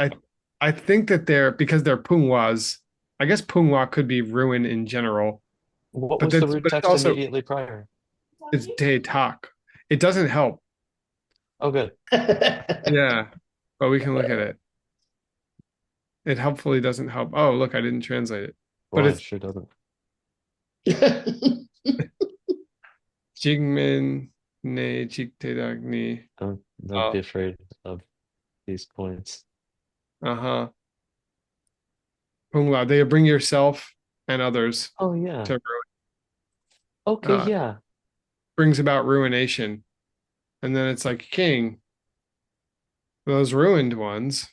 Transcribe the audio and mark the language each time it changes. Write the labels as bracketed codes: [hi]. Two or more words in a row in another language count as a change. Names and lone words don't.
[en] I think that because they're Punghwas, I guess Punghwa could be ruin in general. What But was the that's root but it's text also immediately prior? it's day talk. It doesn't help. Oh, good. Yeah. But we can look at it. It helpfully doesn't help. Oh, look, I didn't translate it. But Well, it it's sure doesn't. [bo] འཇིགས་མིན་ནེ་འཇིགས་ཏེ་དག་ཉི. [en] Don't be afraid of these points. Uh-huh. Punghwa, they bring yourself and others Oh yeah. to Okay, ruin. yeah. Brings about ruination. And then it's like king. Those ruined ones.